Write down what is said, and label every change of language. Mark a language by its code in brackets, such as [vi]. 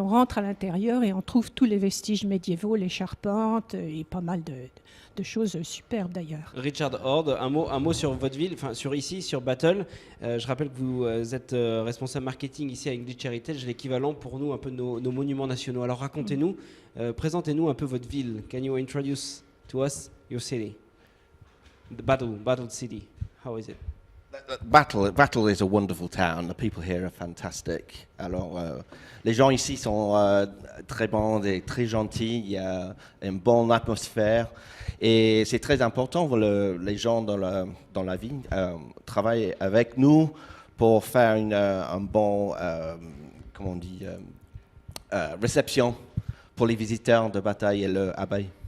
[fr] On rentre à l'intérieur et on trouve tous les vestiges médiévaux, les charpentes et pas mal de choses superbes d'ailleurs. Richard Horde, un mot sur votre ville, enfin sur Battle. Je rappelle que vous êtes responsable marketing ici à English Heritage, l'équivalent pour nous un peu de nos monuments nationaux. Alors racontez-nous, présentez-nous un peu votre ville. [en] Can you introduce to us your city? The Battle City. How is it? Battle is a wonderful town. The people here are fantastic. [fr] Alors, les gens ici sont très bons et très gentils. Il y a une bonne atmosphère. Et c'est très important pour les gens dans la vie travaillent avec nous pour faire un bon, comment on dit, réception pour les visiteurs de Bataille et l'abbaye.